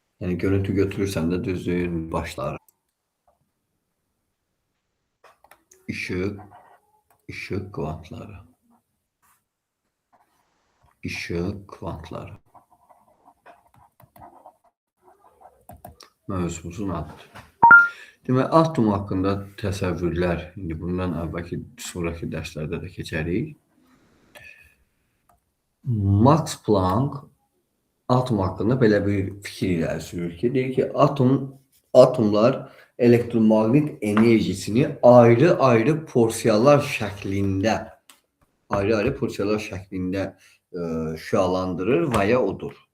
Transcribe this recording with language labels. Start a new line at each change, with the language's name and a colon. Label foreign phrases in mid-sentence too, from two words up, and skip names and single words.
Azerbaijani: Yani görüntü götürürsen de düzgün başlar. Işık, ışık kvantları. Işık kvantları. Mövzumuzun adıdır. Demək, atom haqqında təsəvvürlər, indi bundan əvvəlki, sonraki dərslərdə də keçərik. Max Planck atom haqqında belə bir fikir irəli sürür ki, deyir ki, atomlar elektromaqnit enerjisini ayrı-ayrı porsiyalar şəklində şüalandırır və ya odur.